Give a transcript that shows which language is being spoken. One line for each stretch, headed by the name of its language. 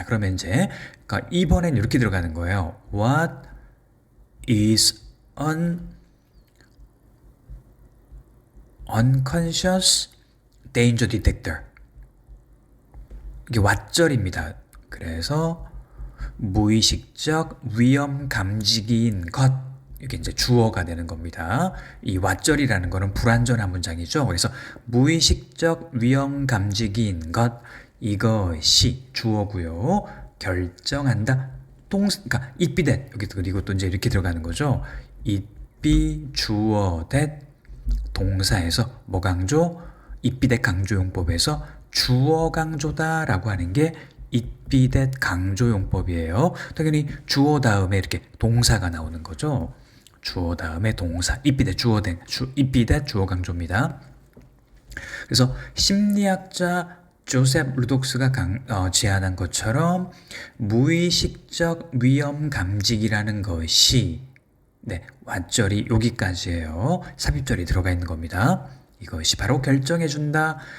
Korean: 자, 그러면 이제 그러니까 2번엔 이렇게 들어가는 거예요.
English: What is an unconscious danger detector?
Korean: 이게 왓절입니다. 그래서 무의식적 위험 감지기인 것, 이게 이제 주어가 되는 겁니다. 이 왓절이라는 거는 불완전한 문장이죠. 그래서 무의식적 위험 감지기인 것, 이것이 주어고요. 결정한다. 그러니까 it be that, 여기 그리고 또 이제 이렇게 들어가는 거죠. it be 주어 that 동사에서 뭐 강조? it be that 강조용법에서 주어 강조다라고 하는 게 it be that 강조용법이에요. 당연히 주어 다음에 이렇게 동사가 나오는 거죠. 주어 다음에 동사. it be that it be that 주어 강조입니다. 그래서 심리학자 조셉 루독스가 제안한 것처럼 무의식적 위험 감지기라는 것이, 네, 왓절이 여기까지예요. 삽입절이 들어가 있는 겁니다. 이것이 바로 결정해준다.